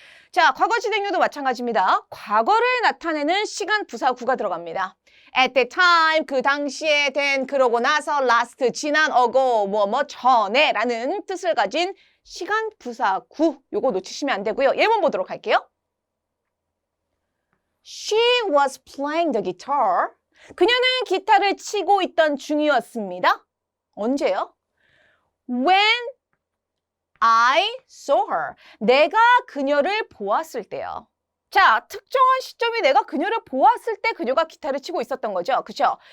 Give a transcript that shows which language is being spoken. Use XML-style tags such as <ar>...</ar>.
<ko>자, 과거 진행형도 마찬가지입니다. 과거를 나타내는 시간 부사구가 들어갑니다.</ko> <en>At that time,</en> <ko>그 당시에 된, 그러고 나서, last, 지난, 어고, 전에 라는 뜻을 가진 시간 부사구. 요거 놓치시면 안 되고요. 예문 보도록 할게요.</ko> <en>She was playing the guitar.</en> <ko>그녀는 기타를 치고 있던 중이었습니다. 언제요?</ko> <en>When I saw her.</en> <ko>내가 그녀를 보았을 때요. 자, 특정한 시점이 내가 그녀를 보았을 때 그녀가 기타를 치고 있었던 거죠. 그렇죠?</ko>